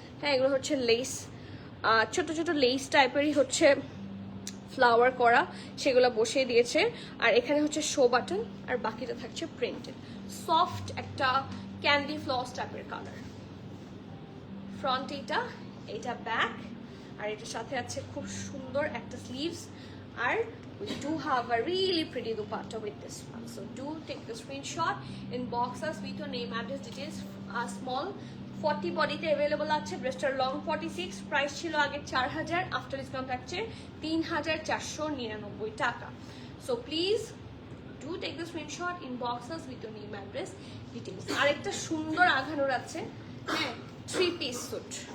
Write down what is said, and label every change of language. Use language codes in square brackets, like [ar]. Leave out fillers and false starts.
[bn] হ্যাঁ, এগুলো হচ্ছে লেস, ছোট ছোট লেস টাইপেরই হচ্ছে ফ্লাওয়ার করা, সেগুলো বসিয়ে দিয়েছে। আর এখানে হচ্ছে শো বাটন, আর বাকিটা থাকছে প্রিন্টেড। সফট একটা ক্যান্ডি ফ্লস টাইপের কালার। ফ্রন্ট এটা ব্যাক, আর এটার সাথে আছে খুব সুন্দর একটা sleeves. আর [en] we do have a really pretty dupatta with this one, so do take the screenshot, inbox us with your name, address, details. [bn] Small 40 বডিতে अवेलेबल আছে। ড্রেসটার লং 46, প্রাইস ছিল আগে 4000, আফটার ডিসকাউন্ট থাকছে 3499 টাকা। So please [en] do take the screenshot, inbox us with your name, address, details. [bn] আরেকটা সুন্দর আঘানোর আছে, হ্যাঁ, 3 piece স্যুট।